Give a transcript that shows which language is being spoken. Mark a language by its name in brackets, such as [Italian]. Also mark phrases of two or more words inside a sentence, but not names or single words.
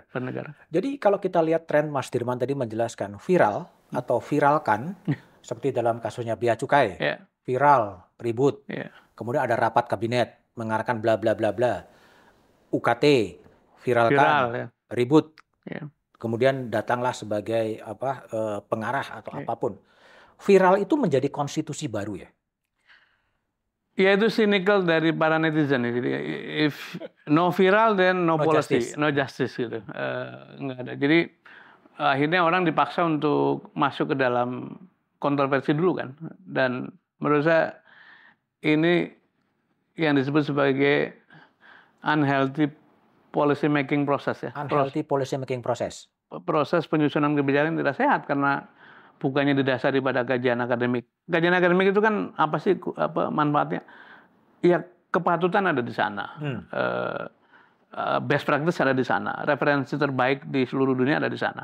[Indonesian] Jadi kalau kita lihat tren, Mas Dirman tadi menjelaskan viral atau viralkan, seperti dalam kasusnya Bea Cukai, viral, ribut, kemudian ada rapat kabinet mengarahkan bla bla bla bla, UKT, viralkan, ribut, kemudian datanglah sebagai pengarah atau apapun. Viral itu menjadi konstitusi baru ya? Ya, itu cynical dari para netizen. Jadi [English] if no viral then no policy, no justice [Indonesian] gitu. Nggak ada. Jadi akhirnya orang dipaksa untuk masuk ke dalam kontroversi dulu kan. Dan menurut saya ini yang disebut sebagai [English] unhealthy policy making process [Indonesian] ya. [English] Unhealthy policy making process. [Indonesian] Proses penyusunan kebijakan yang tidak sehat karena bukannya didasari pada kajian akademik. Kajian akademik itu kan apa sih manfaatnya? Ya, kepatutan ada di sana, [English] best practice [Indonesian] ada di sana, referensi terbaik di seluruh dunia ada di sana.